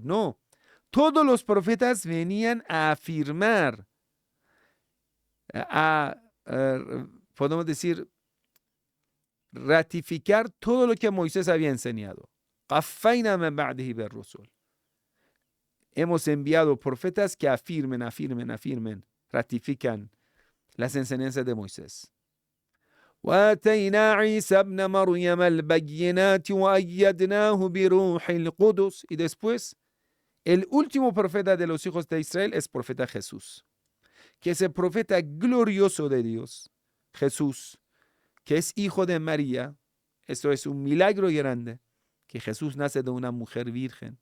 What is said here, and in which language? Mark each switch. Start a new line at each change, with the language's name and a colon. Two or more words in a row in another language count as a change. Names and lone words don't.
Spanish: No, todos los profetas venían a afirmar, podemos decir, ratificar todo lo que Moisés había enseñado. Hemos enviado profetas que afirmen, ratifican las enseñanzas de Moisés.
Arabic: وَآتَيْنَا عِيسَى ابْنَ مَرْيَمَ الْبَيِّنَاتِ وَأَيَّدْنَاهُ بِرُوحِ الْقُدُسِ.
Spanish: Y después, el último profeta de los hijos de Israel es profeta Jesús, que es el profeta glorioso de Dios, Jesús, que es hijo de María. Esto es un milagro grande, que Jesús nace de una mujer virgen.